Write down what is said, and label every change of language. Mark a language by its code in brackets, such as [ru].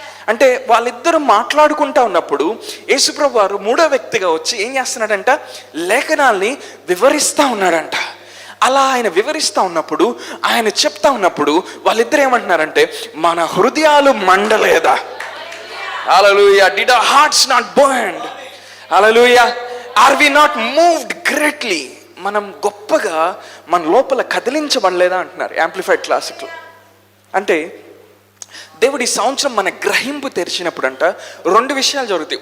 [te] అంటే వాళ్ళిద్దరూ మాట్లాడుకుంటా ఉన్నప్పుడు యేసుప్రభు వారు మూడో వ్యక్తిగా వచ్చి ఏం చేస్తున్నాడంట, లేఖనాల్ని వివరిస్తూ ఉన్నాడంట. అలా ఆయన వివరిస్తూ ఉన్నప్పుడు, ఆయన చెప్తా ఉన్నప్పుడు వాళ్ళిద్దరు ఏమంటున్నారంటే, మన హృదయాలు మండలేదా? హల్లెలూయా. [en] Did our hearts not burn? [te] Hallelujah. [en] Are we not moved greatly? [te] మనం గొప్పగా మన లోపల కదిలించబడలేదా అంటున్నారు యాంప్లిఫైడ్ క్లాసిక్లో. అంటే దేవుడు ఈ సంవత్సరం మన గ్రహింపు తెరిచినప్పుడు అంట రెండు విషయాలు జరుగుతాయి.